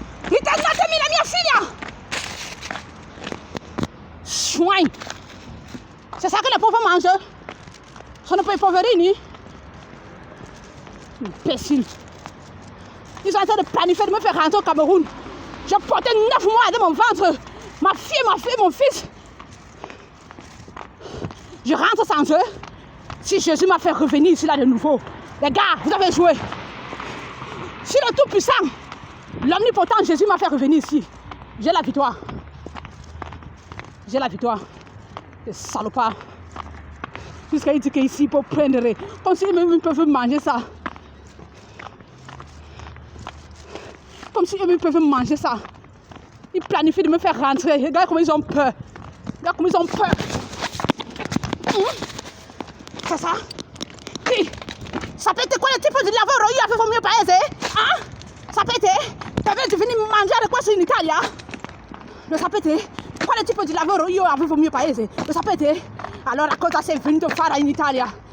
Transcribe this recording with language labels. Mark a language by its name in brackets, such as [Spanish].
[Italian] Ritornatemi la mia figlia. [French] Soin. C'est ça que les pauvres mangent. [Italian] Sono per i poverini. [French] Imbécile. Ils sont en train de planifier de me faire rentrer au Cameroun. J'ai porté 9 mois dans mon ventre. Ma fille, mon fils. Je rentre sans eux. Si Jésus m'a fait revenir ici là de nouveau. Les gars, vous avez joué. Si le Tout-Puissant, l'Omnipotent Jésus m'a fait revenir ici, j'ai la victoire. J'ai la victoire. Les salopards. Jusqu'à dire qu'ici, ils peuvent prendre. Comme si eux-mêmes peuvent manger ça. Comme si eux-mêmes peuvent manger ça. Ils planifient de me faire rentrer. Regarde comment ils ont peur. Regarde comment ils ont peur. C'est ça? Oui. [Italian] Sapete, quale tipo di lavoro io avevo al mio paese? Ah? Sapete? Dovete venire a mangiare qua in Italia? Lo sapete? Quale tipo di lavoro io avevo al mio paese? Lo sapete? Allora cosa sei venuto a fare in Italia?